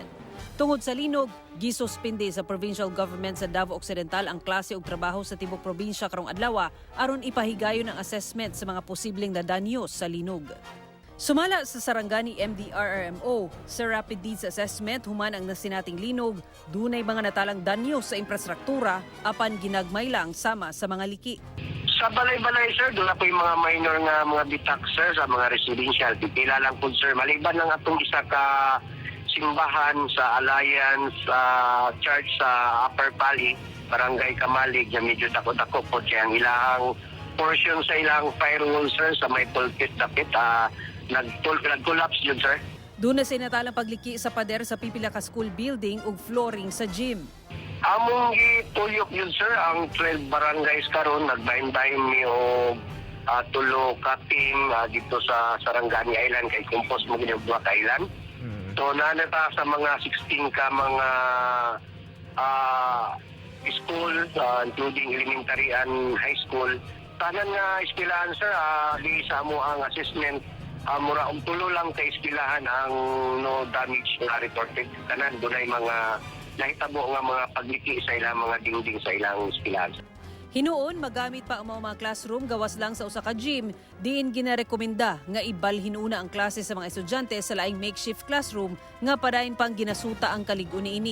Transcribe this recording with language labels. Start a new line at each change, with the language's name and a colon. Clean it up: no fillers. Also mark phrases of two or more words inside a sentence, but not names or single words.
Cebuano: Tungod sa linog, gisuspinde sa
English: provincial government
Cebuano: sa Davao Occidental ang klase ug trabaho sa tibok probinsya karong adlaw aron ipahigayon ang assessment sa mga posibleng nadanyos sa linog. Sumala sa Sarangani MDRRMO, sa Rapid Needs Assessment human ang nasinating linog, dunay mga natalang danyo sa infrastruktura apan ginagmay lang sama sa mga liki. Sa balay-balay sir,
Filipino: doon na po yung
Cebuano: mga minor nga mga bitak sir sa mga residential. Pipila lang po sir, maliban ng atong isa ka simbahan sa Alliance Church sa Upper Pali, Barangay Kamalig, na medyo dako-dako po siya. Ang ilang portion sa ilang firewall sir sa may pulpit dapit, nag-collapse yun sir. Doon na sinatalang pagliki sa pader sa pipila ka school building ug flooring sa gym. Among gituyok yun sir, ang 12 barangays karon nagbahin-bahin mi og tulo ka team dito sa Sarangani Island kay compose mo gid mga island. So nanata sa mga 16 ka mga school
English: including elementary and high school.
Cebuano: Tanan nga eskwelahan sir, di sa mo ang assessment mura tulo lang kay eskwelahan ang no damage nga reported. Tanan dunay mga nahitabo nga mga pagliki sa ilang mga dingding sa ilang eskwelahan. Hinuon magamit pa ang mga classroom gawas lang sa usa ka gym, diin ginarekomenda nga ibalhin una ang klase sa mga estudyante sa laing
English: makeshift classroom
Cebuano: nga padayon pang ginasuta ang kalig-uni ini.